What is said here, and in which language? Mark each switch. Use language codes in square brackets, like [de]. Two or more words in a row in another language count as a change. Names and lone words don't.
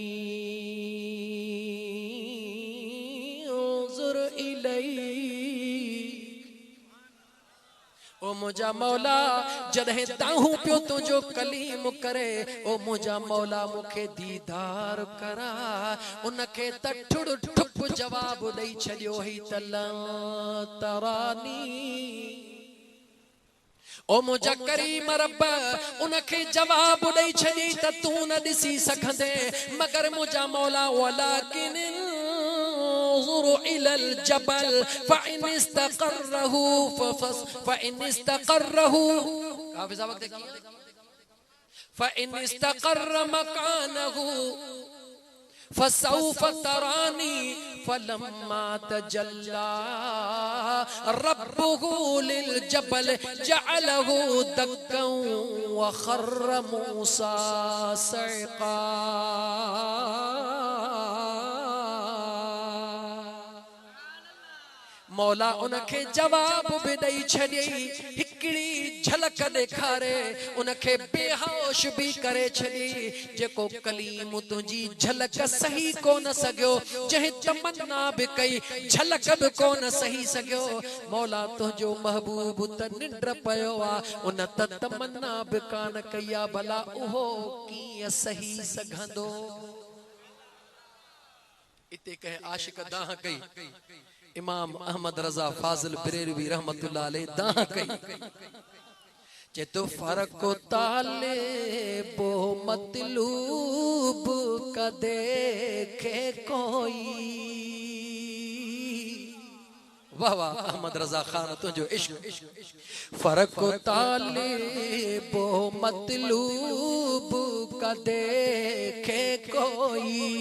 [sd] उज़ुर इलई ओ मुझा मौला जॾहिं ताहूं पियो तुझो कलीम करे ओ मुझा मौला मुखे दीदार करा उनखे त ठुड़ ठुप जवाब ॾेई छॾियो ही [ar] لن تراني [sd] ओ मुझा करीम रब उनखे जवाब ॾेई छॾी त तू न ॾिसी सघंदे मगर मुझा मौला वलाकिन [ar] انظر الى الجبل فان استقر مكانه فسوف تراني فلما تجلى ربه للجبل جعله دكا وخر موسى صعقا [sd] मौला उनखे जवाब भी ॾेई छॾियई हिकिड़ी झलक ॾेखारे उनखे बेहोश भी करे छॾी जेको कलीम तुंहिंजी झलक सही कोन सघियो जंहिं तमन्ना भी कई झलक भी कोन सही सघियो मौला तुंहिंजो महबूब त निंड पियो आहे उन त तमन्ना भी कान कई आहे भला उहो कीअं सही सघंदो इते कंहिं आशिक दाह कई इमाम अहमद रज़ा फाज़िल बरेलवी [ar] رحمة الله عليه [sd] दाह कई जे तो [ur] فرق طالب و مطلوب کا دیکھے کوئی [sd] वाह वाह अहमद रज़ा खान तुझो इश्क [ur] فرق طالب و مطلوب کا دیکھے کوئی